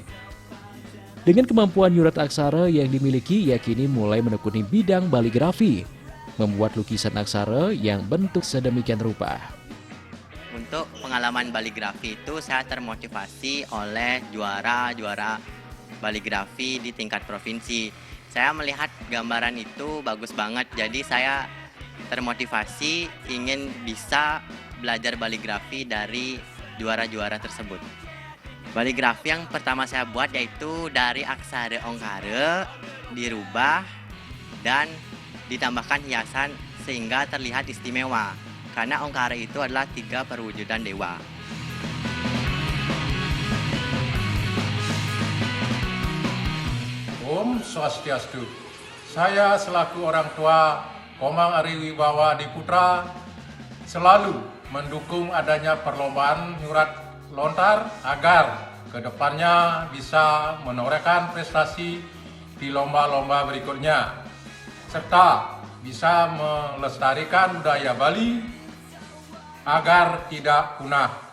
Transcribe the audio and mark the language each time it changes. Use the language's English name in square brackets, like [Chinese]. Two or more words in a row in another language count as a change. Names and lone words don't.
[Indonesian] Dengan kemampuan nyurat aksara yang dimiliki, ia kini mulai menekuni bidang baligrafi, membuat lukisan aksara yang bentuk sedemikian rupa. Untuk pengalaman baligrafi itu saya termotivasi oleh juara baligrafi di tingkat provinsi. Saya melihat gambaran itu bagus banget, jadi saya termotivasi ingin bisa belajar baligrafi dari juara-juara tersebut. Baligrafi yang pertama saya buat yaitu dari aksara ongkara dirubah dan ditambahkan hiasan sehingga terlihat istimewa. Karena ongkara itu adalah 3 perwujudan dewa. [Balinese] Om Swastiastu. [Indonesian] Saya selaku orang tua Komang Ari Wibawa Adiputra selalu mendukung adanya perlombaan [Balinese] nyurat lontar [Indonesian] agar kedepannya bisa menorehkan prestasi di lomba-lomba berikutnya serta bisa melestarikan budaya Bali agar tidak punah.